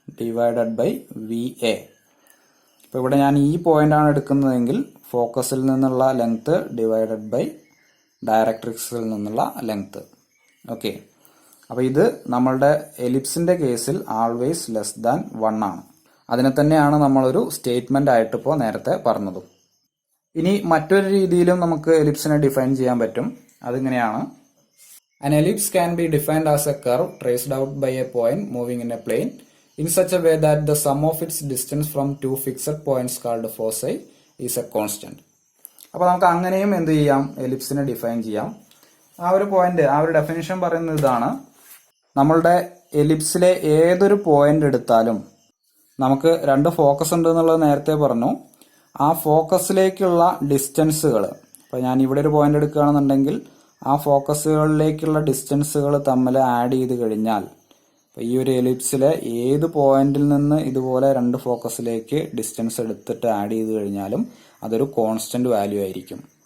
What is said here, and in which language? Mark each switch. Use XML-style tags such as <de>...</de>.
<en>Divided by V A.</en> <ml>ഇപ്പോൾ ഇവിടെ ഞാൻ ഈ പോയിന്റാണ് എടുക്കുന്നതെങ്കിൽ ഫോക്കസിൽ നിന്നുള്ള ലെങ്ത് ഡിവൈഡഡ് ബൈ ഡയറക്ട്രിക്സിൽ നിന്നുള്ള ലെങ്ത്. ഓക്കെ, അപ്പോൾ ഇത് നമ്മളുടെ എലിപ്സിന്റെ കേസിൽ</ml> <en>always less than 1</en> <ml>ആണ്. അതിനെ തന്നെയാണ് നമ്മളൊരു സ്റ്റേറ്റ്മെന്റ് ആയിട്ട് ഇപ്പോൾ നേരത്തെ പറഞ്ഞതും. ഇനി മറ്റൊരു രീതിയിലും നമുക്ക് എലിപ്സിനെ ഡിഫൈൻ ചെയ്യാൻ പറ്റും. അതിങ്ങനെയാണ്:</ml> <en>An ellipse can be defined as a curve traced out by a point moving in a plane in such a way that the sum of its distance from two fixed points called foci is a constant.</en> <ml>അപ്പോൾ നമുക്ക് അങ്ങനെയും എന്ത് ചെയ്യാം, എലിപ്സിനെ define ചെയ്യാം. ആ ഒരു point, ആ ഒരു ഡെഫിനിഷൻ പറയുന്നത് ഇതാണ്: നമ്മളുടെ എലിപ്സിലെ ഏതൊരു പോയിന്റ് എടുത്താലും നമുക്ക് രണ്ട് ഫോക്കസ് ഉണ്ട് എന്നുള്ളത് നേരത്തെ പറഞ്ഞു. ആ ഫോക്കസിലേക്കുള്ള ഡിസ്റ്റൻസുകൾ, ഇപ്പോൾ ഞാൻ ഇവിടെ ഒരു പോയിന്റ് എടുക്കുകയാണെന്നുണ്ടെങ്കിൽ ആ ഫോക്കസുകളിലേക്കുള്ള ഡിസ്റ്റൻസുകൾ തമ്മിൽ ആഡ് ചെയ്ത് കഴിഞ്ഞാൽ, ഇപ്പോൾ ഈ ഒരു എലിപ്സിലെ ഏത് പോയിന്റിൽ നിന്ന് ഇതുപോലെ രണ്ട് ഫോക്കസിലേക്ക് ഡിസ്റ്റൻസ് എടുത്തിട്ട് ആഡ് ചെയ്ത് കഴിഞ്ഞാലും അതൊരു കോൺസ്റ്റന്റ് വാല്യൂ ആയിരിക്കും.</ml>